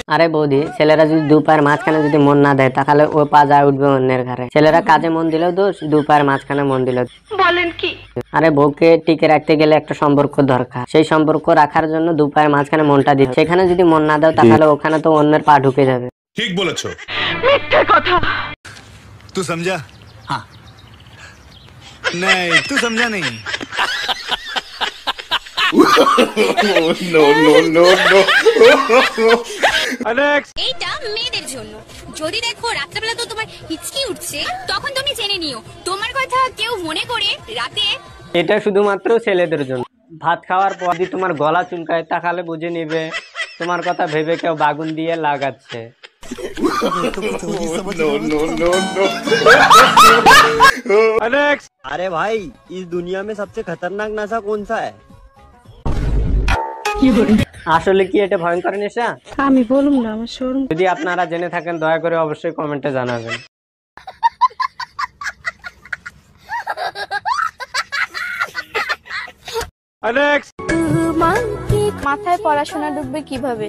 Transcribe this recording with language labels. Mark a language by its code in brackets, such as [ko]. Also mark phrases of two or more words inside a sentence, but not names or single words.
[bn] আরে বৌদি, ছেলেরা যদি দু পায়ের মাঝখানে যদি মন না দেয় তাহলে ও পা যায় উঠবে অন্যের ঘরে। ছেলেরা কাজে মন দিলেও দোষ, দু পায়ের মাঝখানে মন দিলেও। বলেন কি? আরে বউকে টিকে রাখতে গেলে একটা সম্পর্ক দরকার, সেই সম্পর্ক রাখার জন্য দু পায়ের মাঝখানে মনটা দিতে, সেখানে যদি মন না দাও তাহলে ওখানে তো অন্যের পা ঢুকে যাবে। ঠিক বলেছো। মিথ্যে কথা। [hi] तू समझा? हाँ नहीं तू समझा नहीं। [bn] এইটা মেয়েদের জন্য। যদি দেখো রাত্রেবেলা তো তোমার হিচকি উঠছে, তখন তুমি জেনে নিও তোমার কথা কেউ মনে করে রাতে। এটা শুধুমাত্র ছেলেদের জন্য। ভাত খাওয়ার পর যদি তোমার গলা চুলকায় তাহলে বুঝে নিবে তোমার কথা ভেবে কেউ বাগুন দিয়ে লাগাচ্ছে। [hi] अरे भाई, इस दुनिया में सबसे खतरनाक नशा कौन सा है? [bn] আসলে কি এটা ভয়ঙ্কর নেশা? আমি বলুম না, আমার শরম। যদি আপনারা জেনে থাকেন দয়া করে অবশ্যই কমেন্টে জানাবেন। মাথায় পড়াশোনা ঢুকবে কিভাবে?